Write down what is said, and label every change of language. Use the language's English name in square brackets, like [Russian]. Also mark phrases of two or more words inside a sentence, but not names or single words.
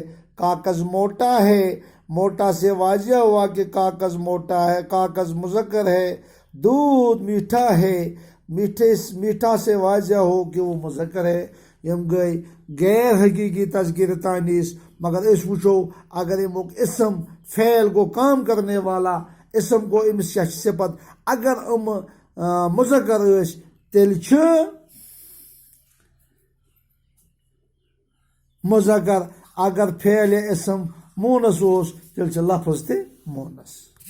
[Urdu] کاغذ موٹا ہے. موٹا سے واضح ہوا کہ کاغذ موٹا ہے، کاغذ مذکر ہے. دودھ میٹھا ہے. میٹھا سے واضح ہو کہ وہ مذکر ہے. [Kashmiri] یم گئی غیر حقیقی تذکیر تانیس. مگر اس وچو اگر امیک اسم فعل گو [Urdu] کام کرنے والا، [Kashmiri] اسم گو امس صفت، اگر مذکر اس تیل چھ مذکر. اگر فعل اسم مونس اوس تیل چھ لفظ تہ مونس.